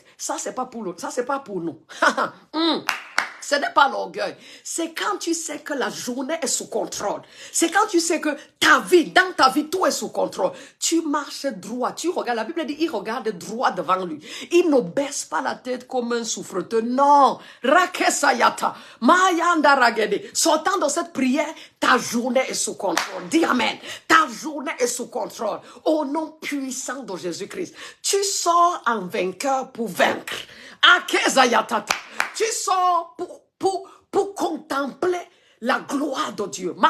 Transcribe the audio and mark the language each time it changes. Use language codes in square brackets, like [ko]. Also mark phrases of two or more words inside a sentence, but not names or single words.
[fr] Ça, c'est pas pour nous. Ça, c'est pas pour nous. Ce n'est pas l'orgueil. C'est quand tu sais que la journée est sous contrôle. C'est quand tu sais que dans ta vie, tout est sous contrôle. Tu marches droit. Tu regardes. La Bible dit, il regarde droit devant lui. Il ne baisse pas la tête comme un souffreteux. Non. Rakesayata. Mayanda ragede. Sortant de cette prière, ta journée est sous contrôle. Dis Amen. Ta journée est sous contrôle. Au nom puissant de Jésus-Christ. Tu sors en vainqueur pour vaincre. Akezayata. Tu sors pour contempler la gloire de Dieu.